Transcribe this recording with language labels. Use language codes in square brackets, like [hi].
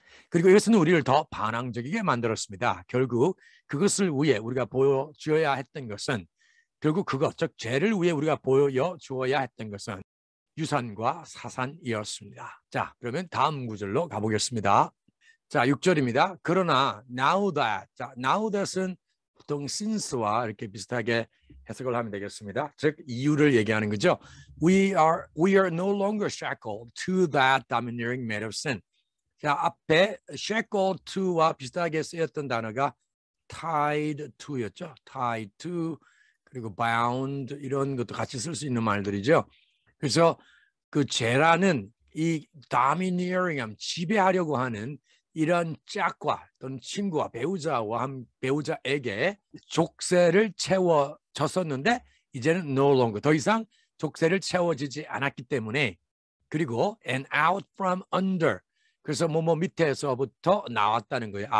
[ko] 그리고 이것은 우리를 더 반항적이게 만들었습니다. 결국 그것을 위해 우리가 보여주어야 했던 것은, 결국 그것, 즉 죄를 위해 우리가 보여주어야 했던 것은 유산과 사산이었습니다. 자, 그러면 다음 구절로 가보겠습니다. 자, 6절입니다. 그러나 [en] now that, [ko] 자, now that은 보통 since와 이렇게 비슷하게 해석을 하면 되겠습니다. 즉 이유를 얘기하는 거죠. [en] We are no longer shackled to that domineering made of sin. [ko] 자, 앞에 [en] shackled to [ko] 와 비슷하게 쓰였던 단어가 [en] tied to [ko] 였죠. [en] tied to, [ko] 그리고 bound 이런 것도 같이 쓸 수 있는 말들이죠. 그래서 그 죄라는 이 domineering, 지배하려고 하는 이런 짝과 또는 친구와 배우자에게 족쇄를 채워졌었는데 이제는 [en] no longer, [ko] 더 이상 족쇄를 채워지지 않았기 때문에, 그리고 [en] and out from under, [ko] 그래서 뭐뭐 밑에서부터 나왔다는 거예요.